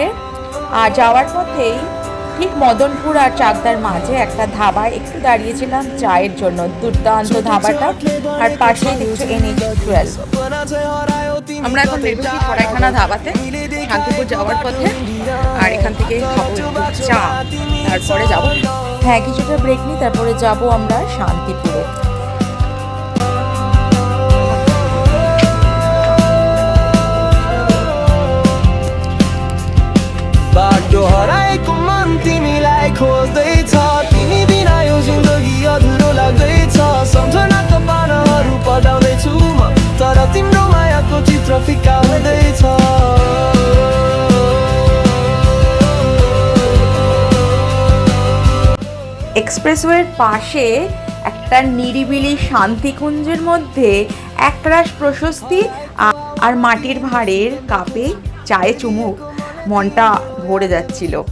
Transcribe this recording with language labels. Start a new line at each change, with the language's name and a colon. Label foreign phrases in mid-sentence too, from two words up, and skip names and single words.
Bangla: আর যাওয়ার পথেই ঠিক মদনপুর আর চাকদার মাঝে একটা ধাবায় একটু দাঁড়িয়েছিলাম চায়ের জন্য, দুর্দান্ত ধাবাটা। আর পাশেই দেখছো NH 12। আমরা এখন বেরোচ্ছি সরাইখানা ধাবাতে শান্তিপুর যাওয়ার পথে। আর এখান থেকে খাবো চা, তারপরে যাবো, হ্যাঁ কিছুটা ব্রেক নিই, তারপরে যাব আমরা শান্তিপুরে।
Nepali: बाटोहराए तिमीलाई खोज्दैछ, तिमी बिना यो जिन्दगी अधुरो लाग्दैछ। सम्झना त पानाहरू पढाउँदैछु म, तर तिम्रो मायाको चित्र फिक्का हुँदैछ।
Bangla: এক্সপ্রেসওয়ের পাশে একটা নিরিবিলি শান্তিকুঞ্জের মধ্যে একরাশ প্রশস্তি আর মাটির ভাঁড়ের কাপে চায়ে চুমুক, মনটা ভরে যাচ্ছিল।